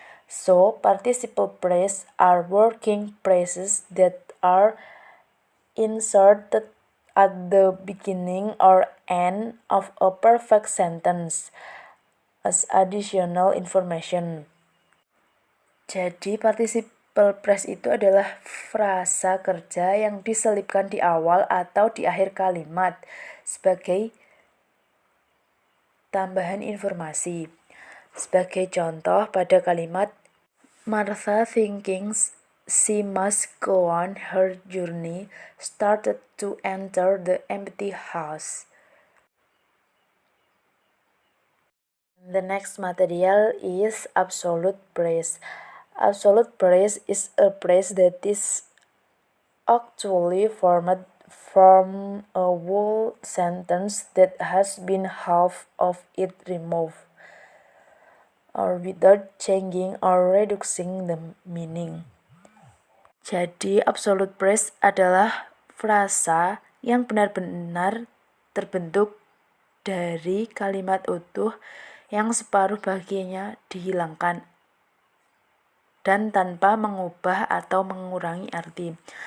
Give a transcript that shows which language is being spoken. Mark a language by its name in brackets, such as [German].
[English] So, participle phrases are working phrases that are inserted at the beginning or end of a perfect sentence as additional information. [Indonesian] Jadi participle phrase itu adalah frasa kerja yang diselipkan di awal atau di akhir kalimat sebagai tambahan informasi. Sebagai contoh pada kalimat [English] Martha, thinking she must go on her journey, started to enter the empty house. The next material is absolute phrase. Absolute phrase is a phrase that is actually formed from a whole sentence that has been half of it removed, or without changing or reducing the meaning. [Indonesian] Jadi, absolute phrase adalah frasa yang benar-benar terbentuk dari kalimat utuh yang separuh bagiannya dihilangkan dan tanpa mengubah atau mengurangi arti.